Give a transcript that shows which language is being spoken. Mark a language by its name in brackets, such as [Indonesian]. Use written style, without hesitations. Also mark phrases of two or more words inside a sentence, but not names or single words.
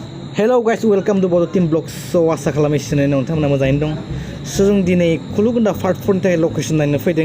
[English] Hello guys, welcome to Bodo Team Vlogs. [Bodo] So आसा खालामगासिनो नोंथांमोना मोजाङैनो दं. So जों दिनै खुलु गुन्दा पार्ट 4 नि थाखाय लकेसन नायनो फैदों.